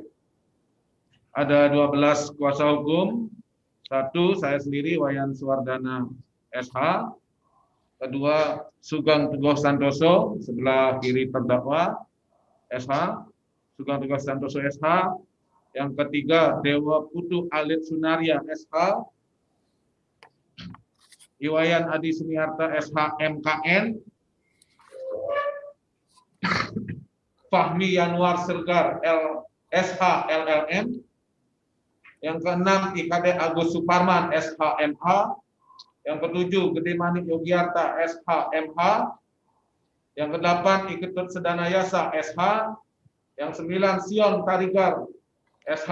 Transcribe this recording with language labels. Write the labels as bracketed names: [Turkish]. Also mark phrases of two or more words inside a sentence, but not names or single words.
[Indonesian] Ada 12 kuasa hukum. Satu, saya sendiri Wayan Suwardana SH. Kedua, Sugeng Teguh Santoso, sebelah kiri terdakwa SH. Sugeng Teguh Santoso SH. Yang ketiga, Dewa Putu Alit Sunaria SH. Iwayan Adi Suniarta SH MKN. Fahmi Yanwar Sergar SH LLM. Yang keenam, IKD Agus Suparman SH MH. Yang ketujuh, Gede Manik Yogiarta SH MH. Yang kedelapan, Iketut Sedana Yasa SH. Yang sembilan, Sion Tarigar SH.